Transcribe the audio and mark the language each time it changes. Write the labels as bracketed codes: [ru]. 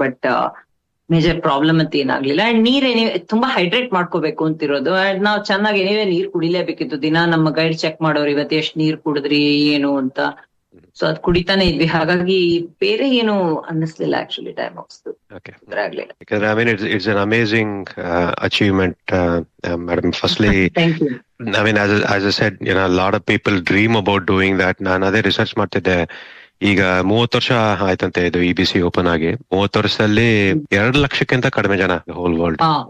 [kn] But major problem ಅಂತ ಏನಾಗ್ಲಿಲ್ಲ. And ನೀರ್ ತುಂಬಾ ಹೈಡ್ರೇಟ್ ಮಾಡ್ಕೋಬೇಕು ಅಂತಿರೋದು. ಅಂಡ್ ನಾವು ಚೆನ್ನಾಗಿ ನೀರ್ ಕುಡಿಲೇಬೇಕಿತ್ತು. ದಿನ ನಮ್ಮ ಗೈಡ್ ಚೆಕ್ ಮಾಡೋರು ಇವತ್ತು ಎಷ್ಟು ನೀರ್ ಕುಡಿದ್ರಿ ಏನು ಅಂತ. ಸೊ ಅದ್ ಕುಡಿತಾನೆ ಇದ್ವಿ. ಹಾಗಾಗಿ ಬೇರೆ ಏನು ಅನ್ನಿಸ್ಲಿಲ್ಲ ಆಕ್ಚುಲಿ ಡೈಮಾಕ್ಸ್ ತೊಂದರೆ ಆಗ್ಲಿಲ್ಲ. [en] I mean, it's an amazing achievement, madam. Firstly, thank you. I mean, as I said, you know, a lot of people dream about doing that. [kn] ನಾನು ಅದೇ ರಿಸರ್ಚ್ ಮಾಡ್ತಿದ್ದೆ. ಈಗ 30 ವರ್ಷ ಆಯ್ತಂತೆ ಇದು EBC ಓಪನ್ ಆಗಿ. 30 ವರ್ಷದಲ್ಲಿ 2 ಲಕ್ಷಕ್ಕಿಂತ ಕಡಿಮೆ ಜನ ಹೋಲ್ ವರ್ಲ್ಡ್.